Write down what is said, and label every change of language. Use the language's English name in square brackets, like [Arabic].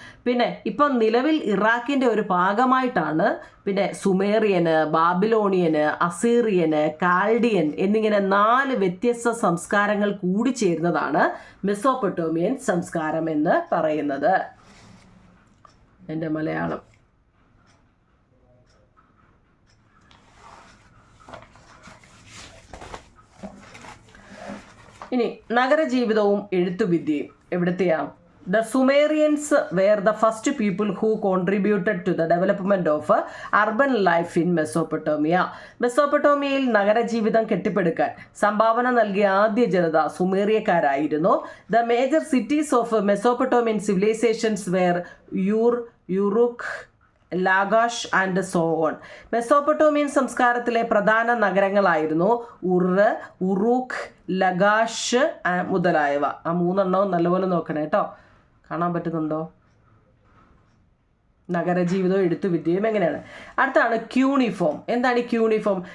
[Malayalam] പിന്നെ ഇപ്പം നിലവിൽ ഇറാഖിൻ്റെ ഒരു ഭാഗമായിട്ടാണ് പിന്നെ സുമേറിയന്, ബാബിലോണിയന്, അസീറിയന്, കാൽഡിയൻ എന്നിങ്ങനെ 4 വ്യത്യസ്ത സംസ്കാരങ്ങൾ കൂടിച്ചേരുന്നതാണ് മെസോപ്പൊട്ടോമിയൻ സംസ്കാരം എന്ന് പറയുന്നത്. എൻ്റെ മലയാളം. ഇനി നഗരജീവിതവും എഴുത്തുവിദ്യയും എവിടത്തെയാ? [English] The Sumerians were the first people who contributed to the development of urban life in Mesopotamia. [Malayalam] മെസോപ്പൊട്ടോമിയയിൽ നഗരജീവിതം കെട്ടിപ്പടുക്കാൻ സംഭാവന നൽകിയ ആദ്യ ജനത സുമേറിയക്കാരായിരുന്നു. [English] The major cities of Mesopotamian civilizations were Uruk, Lagash and so on. [Malayalam] Mesopotamian സംസ്കാരത്തിലെ പ്രധാന നഗരങ്ങളായിരുന്നു ഉറൂഖ്, ലഗാഷ് മുതലായവ. ആ 3 എണ്ണവും നല്ലപോലെ നോക്കണേ കേട്ടോ. കാണാൻ പറ്റുന്നുണ്ടോ? നഗരജീവിതവും എഴുത്തുവിദ്യയും എങ്ങനെയാണ്? അടുത്താണ് ക്യൂണിഫോം. എന്താണ് ഈ ക്യൂണിഫോം?